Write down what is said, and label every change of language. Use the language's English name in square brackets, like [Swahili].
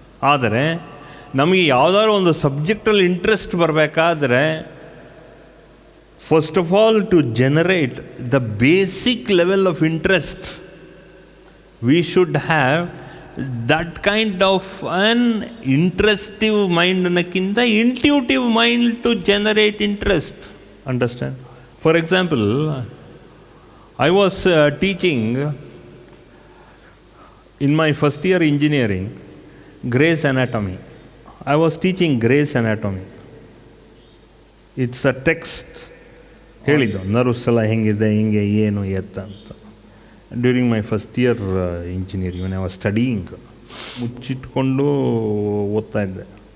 [Kannada] ಆದರೆ ನಮಗೆ ಯಾವುದಾದ್ರು ಒಂದು ಸಬ್ಜೆಕ್ಟಲ್ಲಿ ಇಂಟ್ರೆಸ್ಟ್ ಬರಬೇಕಾದ್ರೆ, [English] first of all to generate the basic level of interest, we should have that kind of an ಇಂಟ್ರೆಸ್ಟಿವ್ mind [Kannada] ಅನ್ನೋಕ್ಕಿಂತ [English] Intuitive mind to generate interest. Understand? For example, I was teaching in my first year engineering Gray's Anatomy. I was teaching Gray's Anatomy. It's a text. [Kannada] ಹೇಳಿದ್ದು nerves ಎಲ್ಲ ಹೆಂಗಿದೆ, ಹಿಂಗೆ ಏನು ಎತ್ತ ಅಂತ. [English] during my first year engineering, when I was studying, [Kannada] ಮುಚ್ಚಿಟ್ಕೊಂಡು ಓದ್ತಾ ಇದ್ದೆ.